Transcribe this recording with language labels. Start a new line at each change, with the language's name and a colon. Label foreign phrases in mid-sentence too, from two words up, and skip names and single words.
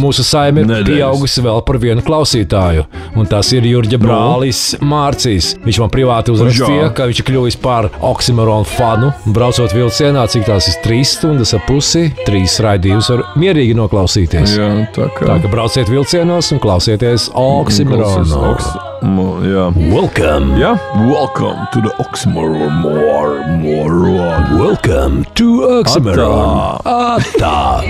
Latvian: Mūsu saime ir pieaugusi vēl par vienu klausītāju, un tas ir Jurģa brālis Mārcis. Viņš man privāti uzrakstīja, ka viņš ir kļuvis par oksimoronu fanu, braucot vilcienā, cik tās ir 3 stundas ar pusi, 3 raidījumus var mierīgi noklausīties. Jā, tā ka brauciet vilcienos un klausieties oksimoronu.
English: Welcome. Welcome to the Oxymoron. Welcome to Oxymoron.